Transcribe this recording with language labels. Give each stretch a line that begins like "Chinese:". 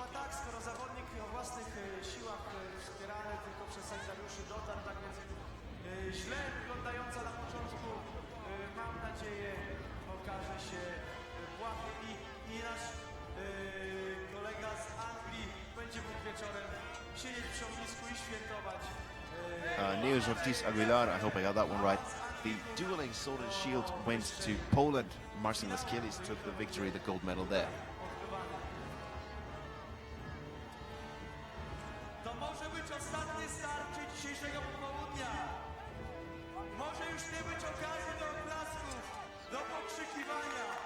Polish: Skoro zawodnik o własnych siłach wspierany tylko przez sanitariuszy dotarł, tak więc źle wyglądająca na początku, mam nadzieję, okaże się błahym i nasz kolega z Anglii będzie mógł wieczorem siedzieć przy ognisku i świętować.
English: News Ortiz Aguilar, I hope I got that one right. The dueling sword and shield went to Poland. Marcin Laskielis took the victory, the gold medal there.
Polish: To może być ostatnie starcie dzisiejszego popołudnia. Może już nie być okazji do oklasków, do pokrzykiwania.